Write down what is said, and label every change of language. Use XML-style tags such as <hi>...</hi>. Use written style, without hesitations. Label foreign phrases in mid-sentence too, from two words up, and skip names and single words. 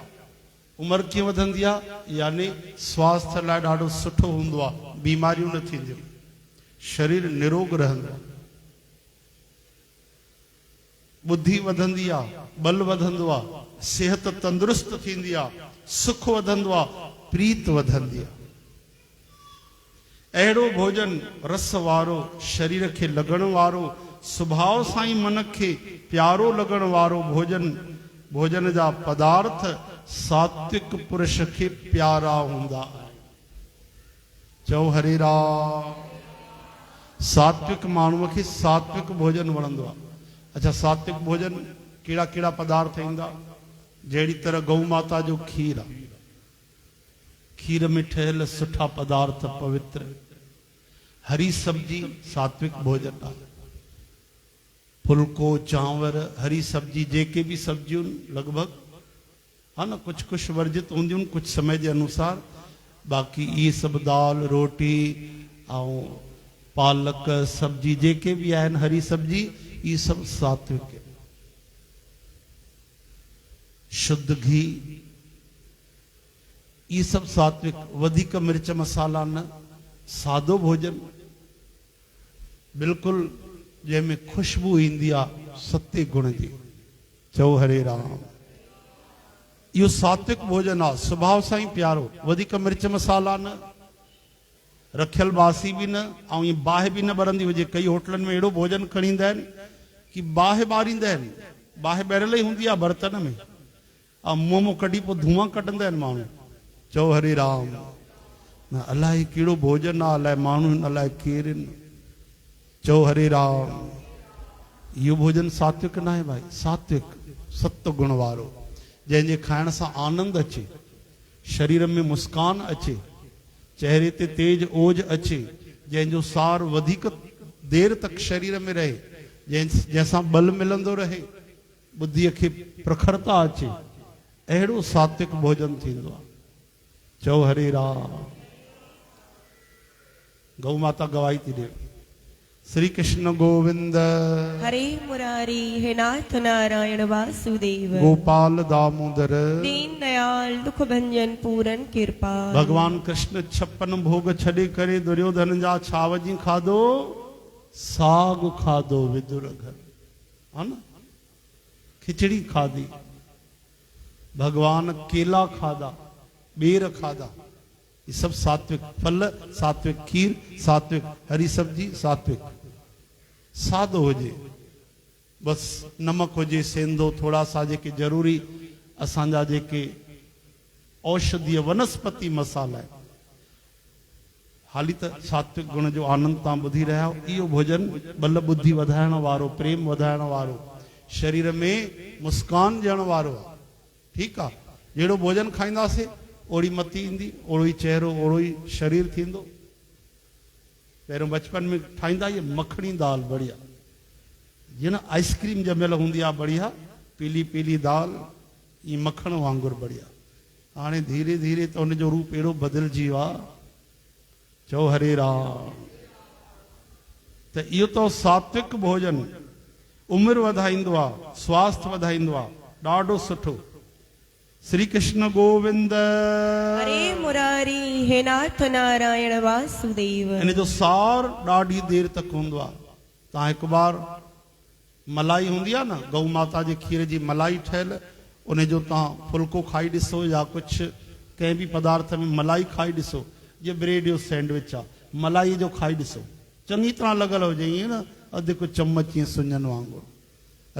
<sd>उमिरि कीअं वधंदी आहे, यानी स्वास्थ्य लाइ ॾाढो सुठो हूंदो आहे, बीमारियूं न थींदियूं, शरीर निरोग रहंदो आहे, बुद्धि वधंदी आहे, बल वधंदो आहे, सिहत तंदुरुस्त थींदी आहे, सुख वधंदो आहे, प्रीत वधंदी आहे। अहिड़ो भोजन रस वारो, शरीर खे लॻण वारो, स्वभाव सां ई मन खे प्यारो लॻण वारो भोजन जा पदार्थ सात्विक पुरुष खे प्यारा हूंदा आहिनि। चओ हरे राम। सात्विक माण्हूअ खे सात्विक भोजन वणंदो आहे। अच्छा, सात्विक भोजन कहिड़ा कहिड़ा पदार्थ ईंदा? जहिड़ी तरह गौ माता जो खीर आहे, खीर में ठहियल सुठा पदार्थ पवित्र। हरी सब्जी सात्विक भोजन आहे। फुल्को, चांवर, हरी सब्जी, जेके भी सब्जियूं लगभग हा न, कुछ कुछ वर्जित हूंदियूं कुछ समय जे अनुसार। बाक़ी ये सब दाल, रोटी ऐं पालक सब्जी जेके भी आहिनि,</sd> <hi>हरी सब्जी, ये सब सात्विक है।</hi> <sd>शुद्ध घी, ये सब सात्विक। वधिक मिर्च मसाला न, सादो भोजन, बिल्कुल जंहिंमें खुशबू ईंदी आहे सत्य गुण जी। चओ हरे राम। इहो सात्विक भोजन आहे, स्वभाव सां ई प्यारो। वधिक मिर्च मसाला न, रखियल बासी भी न, ऐं ईअं बाहि भी न ॿरंदी हुजे। कई होटलनि में अहिड़ो भोजन खणी ईंदा आहिनि कि बाहि ॿारींदा आहिनि, बाहि ॿारियल ई हूंदी आहे बर्तन में, ऐं मुंहं मां कढी पोइ धुआं कढंदा आहिनि माण्हू। चओ हरे राम। न अलाए कहिड़ो भोजन आहे, अलाए माण्हू अलाए केरु आहिनि। चओ हरे राम। इहो भोजन सात्विक न आहे भाई। सात्विक सत्य गुण वारो, जंहिंजे खाइण सां आनंद अचे, शरीर में मुस्कान अचे, चेहरे ते तेज ओज अचे, जंहिंजो सार वधीक देर तक शरीर में रहे, जंहिंसां बल मिलंदो रहे, बुद्धीअ खे प्रखरता अचे, अहिड़ो सात्विक भोजन थींदो आहे। चओ हरे राम। गौ माता गवाही थी ॾे। श्री कृष्ण गोविंद हरे मुरारी, हे नाथ नारायण वासुदेव, गोपाल दामोदर, दीन दयाल दुख भंजन पूरन कृपा। भगवान कृष्ण 56 भोग छॾे करे दुर्योधन जा छावजी खाधो, साग खाधो विदुर घर, हा न, खिचड़ी खाधी। भगवान केला खाधा, बेर खाधा। ये सब सात्विक फल, सात्विक खीर, सात्विक हरी सब्जी, सात्विक। सादो हुजे, बस नमक हुजे, सेंधो,</sd> <hi>थोड़ा सा</hi> <sd>जेके जरूरी असांजा जेके औषधीय वनस्पति मसाला है। हाली त सात्विक गुण जो आनंद तव्हां ॿुधी रहिया हो। इहो भोजन बल बुद्धि वधाइण वारो, प्रेम वधाइण वारो, शरीर में मुस्कान ॾियण वारो आहे। ठीकु आहे। जहिड़ो भोजन खाईंदासीं ओड़ी मती ईंदी, ओड़ो ई चेहरो, ओड़ो ई शरीर थींदो। पहिरियों बचपन में ठाहींदा ये मखणी दाल, बढ़िया, जीअं न आइस्क्रीम जमियल हूंदी आहे, बढ़िया पीली पीली दाल, ये मखण वांगुरु बढ़िया। हाणे धीरे धीरे त उनजो रूप अहिड़ो बदिलजी वियो आहे। चओ हरे राम। त इहो तो सात्विक भोजन उमिरि वधाईंदो आहे, स्वास्थ्य वधाईंदो आहे, ॾाढो सुठो। श्री कृष्ण गोविंद हरे मुरारी, हे नाथ नारायण वासुदेव। इन जो सार ॾाढी देर तक हूंदो आहे। तव्हां हिकु बार मलाई हूंदी आहे न, गौ माता जे खीर जी मलाई ठहियल, उन जो तव्हां फुल्को खाई ॾिसो या कुझु कंहिं बि पदार्थ में मलाई खाई ॾिसो। जीअं ब्रेड जो सैंडविच आहे, मलाई जो खाई ॾिसो, चङी तरह लॻल हुजे, ईअं न अधु को चम्मच ईअं सुञनि वांगुरु।</sd>